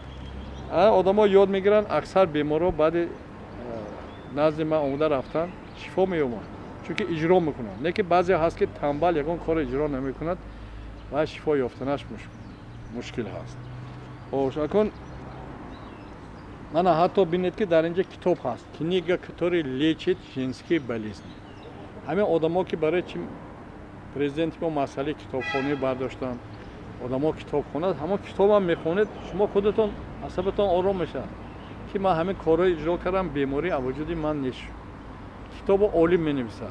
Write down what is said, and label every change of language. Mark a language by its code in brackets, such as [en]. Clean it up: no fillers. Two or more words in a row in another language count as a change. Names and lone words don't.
[tg] одамо ёд мегиранд, аксар бемориҳо баъди назди ман омада рафтан шифо меёбанд, чунки иҷро мекунанд. не ки баъзе ҳаст ки тамбал ягон кор иҷро намекунад ва шифо ёфтанаш мушкил ҳаст. акун мана ҳатто бинед ки дар инҷа китоб ҳаст, [ru] книга каторӣ лечит женские болезни. [tg] ҳамин одамо ки барои чи президенти мо масъалаи китобхонӣ бардоштанд, одамо китобхона, ҳама китобам мехонед, шумо худатон асабатон ором мешавад ки ман ҳамин корро иҷро кардам, беморӣ аз вуҷуди ман нест. китобо олим менависад.